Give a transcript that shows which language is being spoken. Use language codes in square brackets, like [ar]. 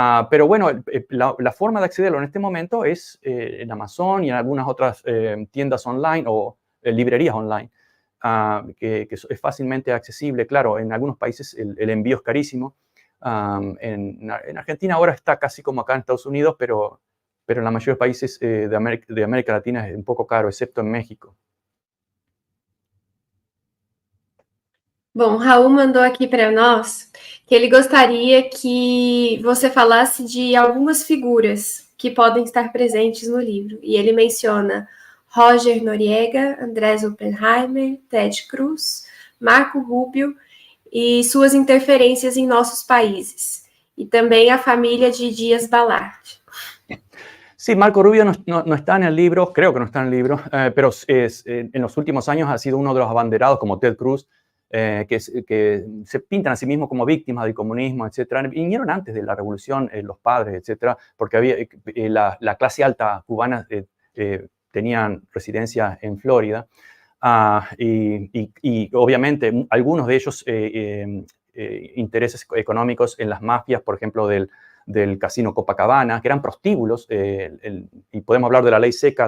[es] Pero bueno, la forma de accederlo en este momento es en Amazon y en algunas otras tiendas online o librerías online, que es fácilmente accesible. Claro, en algunos países el envío es carísimo. En Argentina ahora está casi como acá en Estados Unidos, pero en la mayoría de países de América Latina es un poco caro, excepto en México. [pt] Bom, Raul mandou aqui para nós que ele gostaria que você falasse de algumas figuras que podem estar presentes no livro. E ele menciona Roger Noriega, Andrés Oppenheimer, Ted Cruz, Marco Rubio e suas interferências em nossos países. [es] Y también a familia de Díaz Balart. Sí, Marco Rubio no está en el libro, creo que no está en el libro, pero en los últimos años ha sido uno de los abanderados, como Ted Cruz, que se pintan a sí mismos como víctimas del comunismo, etc. Vinieron antes de la revolución los padres, etc., porque había, la clase alta cubana tenían residencia en Florida, y obviamente algunos de ellos intereses económicos en las mafias, por ejemplo, del casino Copacabana, que eran prostíbulos, y podemos hablar de la ley seca.